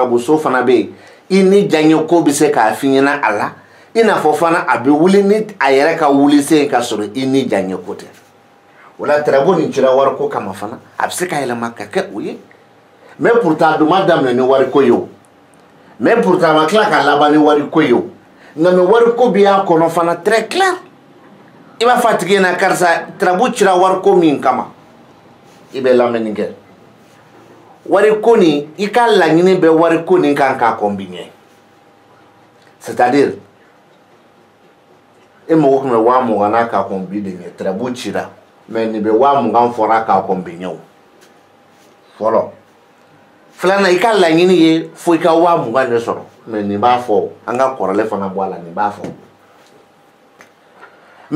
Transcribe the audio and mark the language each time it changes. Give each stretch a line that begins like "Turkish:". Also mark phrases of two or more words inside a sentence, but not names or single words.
Bambara: tarabuso fana bɛ yen I ni diyaɲɛ ko bɛ se k'a f'i ɲɛna a la I n'a fɔ fana a bɛ wuli ni a yɛrɛ ka wuli sen ka sɔrɔ I ni diyaɲɛ ko tɛ o la tarabu nin cira wariko kama fana a bɛ se ka yɛlɛma ka kɛ o ye
French: mais pourtant
Bambara: a dun ma daminɛ ni wariko ye o
French: mais pourtant
Bambara: a ma tila ka laban ni wariko ye o nka mais wariko bɛ y'a kɔnɔ fana
French: très clair
Bambara: I b'a fɔ a tigi ɲɛna karisa tarabu cira wariko min kama I bɛ lamɛnni kɛ wariko nin I ka laɲini bɛ wariko nin kan k'a
French: combiner c'est-à-dire
Bambara: e mago tun bɛ 20,000 n'a k'a combiner tarabu cira mais nin bɛ 20,000 fɔra k'a combiner o fɔlɔ filanan I ka laɲini ye fo I ka 20,000 de sɔrɔ mais nin b'a fɔ an ka kɔrɔlen fana bɔ a la nin b'a fɔ mais